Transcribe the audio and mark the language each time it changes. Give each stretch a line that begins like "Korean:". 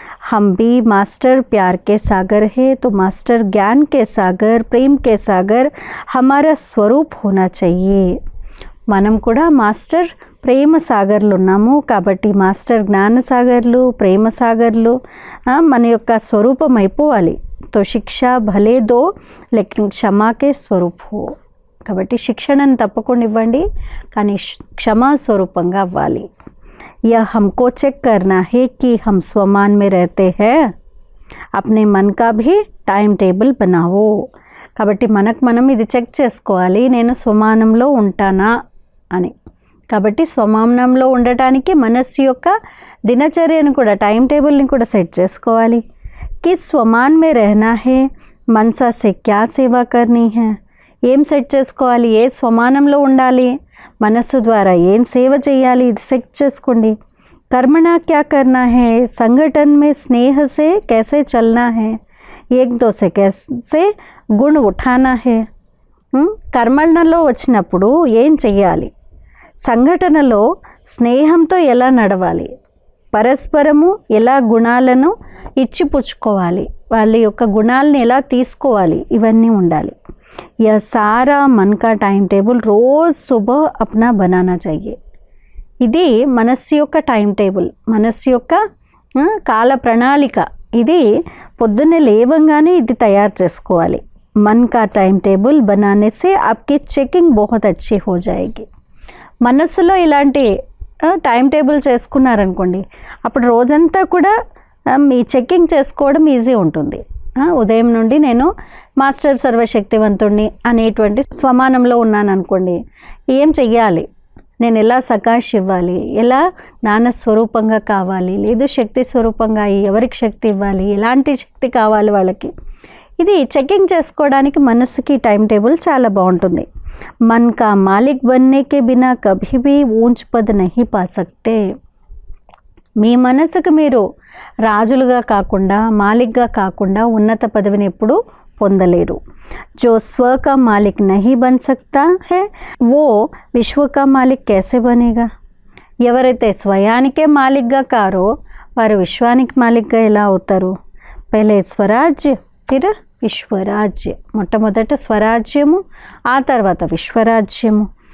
Hindi: हम भी मास्टर प्यार के सागर है तो मास्टर ज्ञान के सागर, प्रेम के सागर हमारा स्वरूप होना चाहिए.
Telugu: మనం కూడా మాస్టర్ ప్రేమ సాగర్లు ఉన్నాము కాబట్టి మాస్టర్ జ్ఞాన సాగర్లు, ప్రేమ సాగర్లు మన యొక్క స్వరూపం అయిపోవాలి.
Hindi: तो शिक्षा भले दो लेकिन क्षमा के स्वरूप हो.
Telugu: కాబట్టి శిక్షణను తప్పకుండా ఇవ్వండి, కానీ క్షమా స్వరూపంగా అవ్వాలి.
Hindi: यह हमको चेक करना है कि हम स्वमान में रहते हैं. अपने मन का भी टाइम टेबल बनाओ.
Telugu: కాబట్టి మనం ఇది చెక్ చేసుకోవాలి, నేను స్వమానంలో ఉంటానా అని. కాబట్టి స్వమానంలో ఉండటానికి మనస్సు యొక్క దినచర్యను కూడా, టైం టేబుల్ని కూడా సెట్ చేసుకోవాలి.
Hindi: कि स्वमान में रहना है, मनसा से क्या सेवा करनी है.
Telugu: ఏం సెట్ చేసుకోవాలి? ఏ స్వమానంలో ఉండాలి, మనస్సు ద్వారా ఏం సేవ చేయాలి, ఇది సెట్ చేసుకోండి.
Hindi: कर्मणा क्या करना है, संगठन में स्नेह से कैसे चलना है, एक दो से कैसे गुण उठाना है.
Telugu: కర్మలలో వచ్చినప్పుడు ఏం చెయ్యాలి, సంఘటనలో స్నేహంతో ఎలా నడవాలి, పరస్పరము ఎలా గుణాలను ఇచ్చిపుచ్చుకోవాలి, వాళ్ళ యొక్క గుణాలను ఎలా తీసుకోవాలి, ఇవన్నీ ఉండాలి.
Hindi: यह सारा मन का टाइम टेबल रोज़ सुबह अपना बनाना चाहिए.
Telugu: ఇది మనస్సు యొక్క టైం టేబుల్, మనస్సు యొక్క కాల ప్రణాళిక. ఇది పొద్దున్నే లేవంగానే ఇది తయారు చేసుకోవాలి.
Hindi: मन का टाइम टेबल बनाने से आपकी चेकिंग बहुत अच्छी हो जाएगी.
Telugu: మనస్సులో ఇలాంటి టైం టేబుల్ చేసుకున్నారనుకోండి, అప్పుడు రోజంతా కూడా మీ చెకింగ్ చేసుకోవడం ఈజీ ఉంటుంది. ఉదయం నుండి నేను మాస్టర్ సర్వశక్తివంతుడిని అనేటువంటి స్వమానంలో ఉన్నాను అనుకోండి, ఏం చెయ్యాలి, నేను ఎలా సకాష్ ఇవ్వాలి, ఎలా జ్ఞాన స్వరూపంగా కావాలి, లేదు శక్తి స్వరూపంగా ఎవరికి శక్తి ఇవ్వాలి, ఎలాంటి శక్తి కావాలి వాళ్ళకి, ఇది చెకింగ్ చేసుకోవడానికి మనసుకి టైం టేబుల్ చాలా బాగుంటుంది.
Hindi: मन का मालिक बनने के बिना कभी भी ऊंच पद नहीं पा सकते.
Telugu: మీ మనసుకు మీరు రాజులుగా కాకుండా, మాలిక్గా కాకుండా ఉన్నత పదవిని ఎప్పుడు పొందలేరు.
Hindi: जो स्व का मालिक नहीं बन सकता है वो विश्व का मालिक कैसे बनेगा.
Telugu: ఎవరైతే స్వయానికే మాలిక్గా కారో వారు విశ్వానికి మాలిక్గా ఎలా అవుతారు.
Hindi: పహలే స్వరాజ్య ఫిర్ విశ్వరాజ్య.
Telugu: మొట్టమొదట స్వరాజ్యము, ఆ తర్వాత విశ్వరాజ్యము.